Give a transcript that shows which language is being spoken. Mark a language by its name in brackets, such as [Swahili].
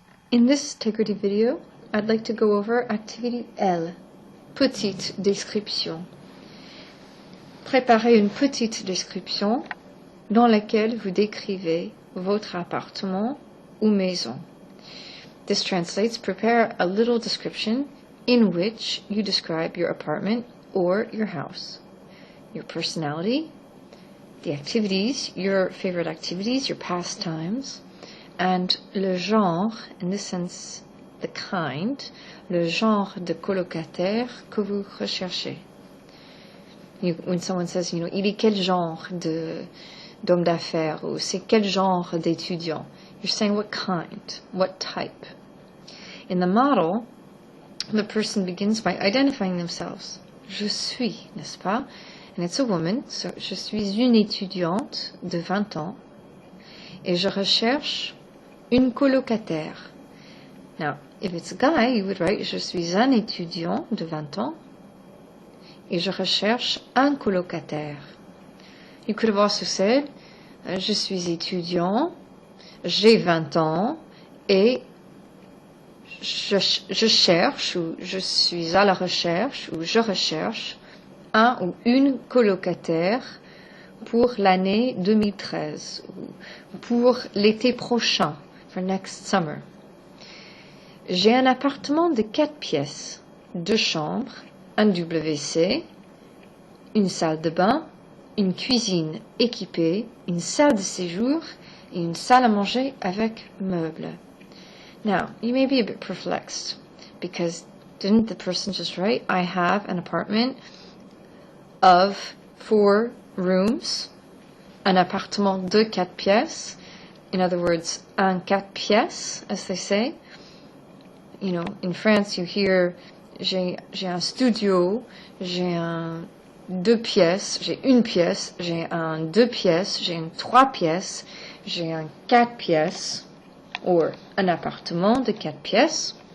[English] In this integrity video, I'd like to go over activity L, petite description. [French] Préparez une petite description dans laquelle vous décrivez votre appartement ou maison. [English] This translates, prepare a little description in which you describe your apartment or your house, your personality, the activities, your favorite activities, your pastimes, and le genre, in this sense, the kind, le genre de colocataire que vous recherchez. When someone says, [French] il est quel genre d'homme d'affaires, ou c'est quel genre d'étudiant, [English] you're saying what kind, what type. In the model, the person begins by identifying themselves. [French] Je suis, n'est-ce pas? [English] And it's a woman, so [French] je suis une étudiante de 20 ans et je recherche une colocataire. [English] Now, if it's a guy, you would write [French] je suis un étudiant de 20 ans et je recherche un colocataire. [English] You could have also said [French] je suis étudiant, j'ai 20 ans et je cherche ou je suis à la recherche ou je recherche un ou une colocataire pour l'année 2013 ou pour l'été prochain, [English] for next summer. [French] J'ai un appartement de 4 pièces, 2 chambres, un WC, une salle de bain, une cuisine équipée, une salle de séjour et une salle à manger avec meubles. [English] Now, you may be a bit perplexed because didn't the person just write, I have an apartment of 4 rooms, [French] un appartement de 4 pièces, [English] in other words, [French] un 4 pièces, [English] as they say. In France, you hear, [French] j'ai un studio, j'ai un 2 pièces, j'ai une pièce, j'ai un 2 pièces, j'ai une 3 pièces, j'ai un 4 pièces, or un appartement de 4 pièces.